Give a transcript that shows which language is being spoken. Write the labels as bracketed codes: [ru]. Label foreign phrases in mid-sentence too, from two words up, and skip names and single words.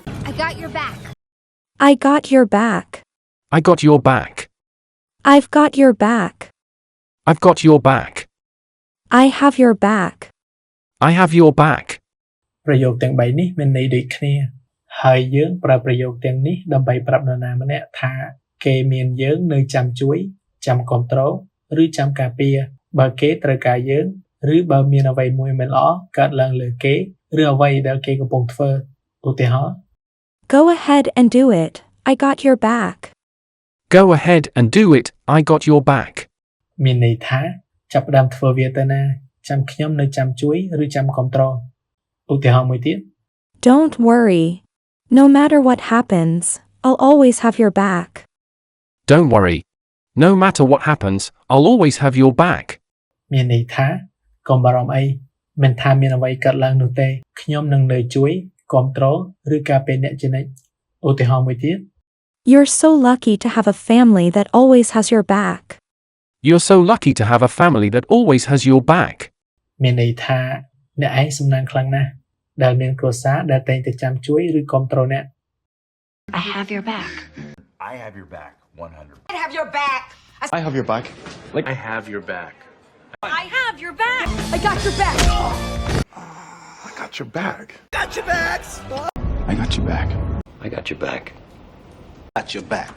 [en] I got your back. I got your back. I got your back. I've got your back. I've got your back. I have your back. I have your back. [km] ប្រយោគទាំង3នេះមានន័យដូចគ្នាហើយយើងប្រើប្រយោគទាំងនេះដើម្បីប្រាប់នរណាម្នាក់ថាគេមានយើងនៅចាំជួយចាំគ្រប់គ្រងឬចាំការពារបើគេត្រូវការយើងឬបើមានអ្វីមួយមិនល្អកើតឡើងលើគេឬអ្វីដែលគេកំពុងធ្វើឧទាហរណ៍ [en] Go ahead and do it. I got your back. Go ahead and do it. I got your back. [km] មានន័យថាចាប់ផ្ដើមធ្វើវាទៅណាចាំខ្ញុំនៅចាំជួយឬចាំគ្រប់គ្រងឧទាហរណ៍មួយទៀត [en] Don't worry. No matter what happens, I'll always have your back. Don't worry. No matter what happens, I'll always have your back. [km] មានន័យថាកុំបារម្ភអីមិនថាមានអ្វីកើតឡើងនោះទេខ្ញុំនឹងនៅជួយគ្រប់គ្រងឬការពារអ្នកជានិច្ចឧទាហរណ៍មួយទៀត [en] You're so lucky to have a family that always has your back. You're so lucky to have a family that always has your back. [km] មានន័យថាអ្នកឯងសំណាងខ្លាំងណាស់ដែលមានគ្រួសារដែលតែងតែចាំជួយឬគ្រប់គ្រងអ្នក [en] I have your back. I have your back 100. I have your back. I have your back. Like I have your back. I have your back. I got your back. I got your back. Got your backs. I got your back. I got your back. Got your back.